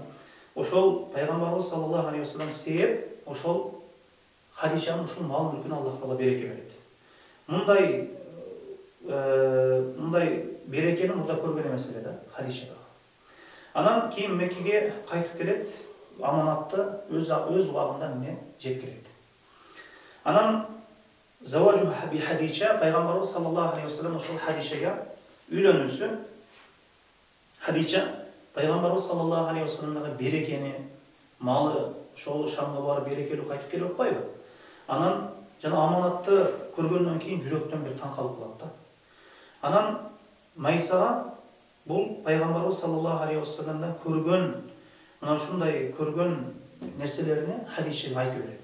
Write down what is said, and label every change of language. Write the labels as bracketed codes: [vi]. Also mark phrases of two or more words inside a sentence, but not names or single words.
[ky] Ошол пайгамбарыбыз [ar] صلى الله عليه وسلم [ky] сээп, ошол Хадичанын ушул мал мүлкүнө Аллах таала береке берет. Мындай берекени мурда көргөн эмес эле да Хадичага. Анан кийин Меккеге кайтып келет, аманатты өз убагында эмне жеткирет. Анан [ar] زواجه بخديجة, [ky] пайгамбарыбыз [ar] صلى الله عليه وسلم [ky] ошол Хадичага үйлөнүүсү. Хадича пайгамбарыбыз [ar] صلى الله عليه وسلم [ky] берекени, малы ошол Шамга барып берекелүү кайтып келип атпайбы? Анан жана аманатты көргөндөн кийин жүрөктөн бир таң калып калат да. Анан Майсара бул пайгамбарыбыз [ar] صلى الله عليه وسلم [ky] көргөн, мына ушундай көргөн нерселерини Хадичага айтып берет.